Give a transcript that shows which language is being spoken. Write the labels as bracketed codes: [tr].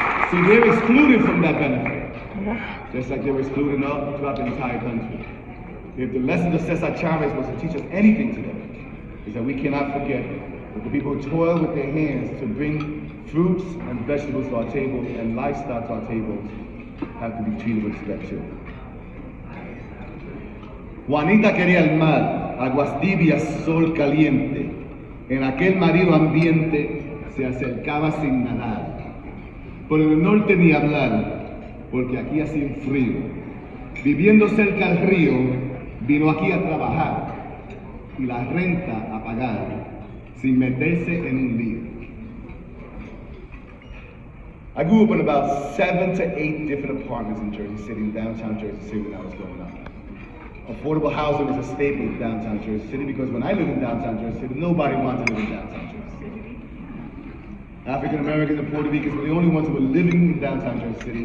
[en] See, they're excluded from that benefit, just like they were excluded throughout the entire country. If the lesson of Cesar Chavez was to teach us anything today, is that we cannot forget that the people who toil with their hands to bring fruits and vegetables to our table and livestock to our tables have to be treated with respect too. [es] Juanita quería el mar, aguas tibias, sol caliente. En aquel marino ambiente se acercaba sin nadar. Por el norte ni hablar, porque aquí hacía un frío. Viviendo cerca al río, vino aquí a trabajar y la renta a pagar sin meterse en un lío. [en] I grew up in about 7 to 8 different apartments in Jersey City, in downtown Jersey City when I was growing up. Affordable housing was a staple of downtown Jersey City because when I lived in downtown Jersey City, nobody wanted to live in downtown Jersey City. African Americans and Puerto Ricans were the only ones who were living in downtown Jersey City.